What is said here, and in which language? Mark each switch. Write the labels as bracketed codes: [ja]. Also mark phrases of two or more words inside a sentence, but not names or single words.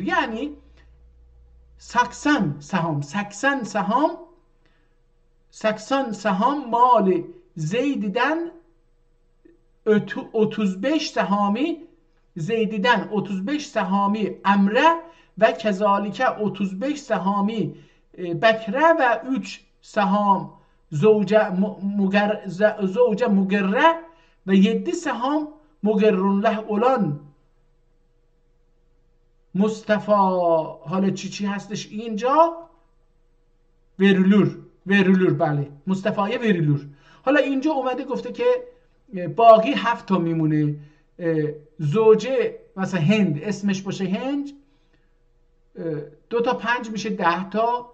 [ota] Yani 80 saham mali Zeyd'den 35 sahami Zeyd'den 35 sahami Emre ve kezalike 35 sahami Bekre ve 3 saham Zevce Mugerre ve 7 saham Mugerrun leh olan Mustafa. [fa] حالا چی هستش اینجا؟ ورولور. بله مصطفی ورولور. حالا اینجا اومده گفته که باقی 7 تا میمونه. زوجه مثلا هند اسمش باشه هند، 2 تا 5 میشه 10 تا.